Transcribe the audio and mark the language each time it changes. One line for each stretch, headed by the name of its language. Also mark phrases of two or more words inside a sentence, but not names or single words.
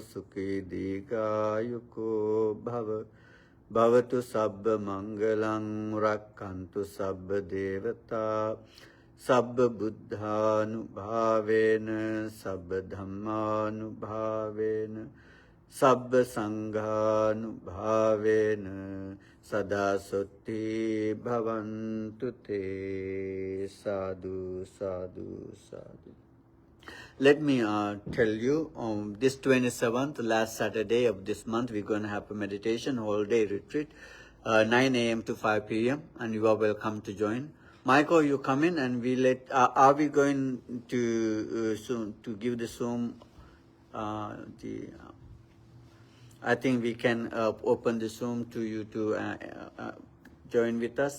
Pali: sukhi digayuko bhavatu sabba mangalang rakkantu sabba devata sabba buddhanubhavena sabba dhammanubhavena sabba sanghanubhavena sada sutti bhavantu te. Sadhu, sadhu, sadhu.
English: Let me tell you, this 27th, last Saturday of this month, we're going to have a meditation, whole day retreat, 9 a.m. to 5 p.m. and you are welcome to join. Michael, you come in and are we going to soon to give the Zoom, I think we can open the Zoom to you to join with us.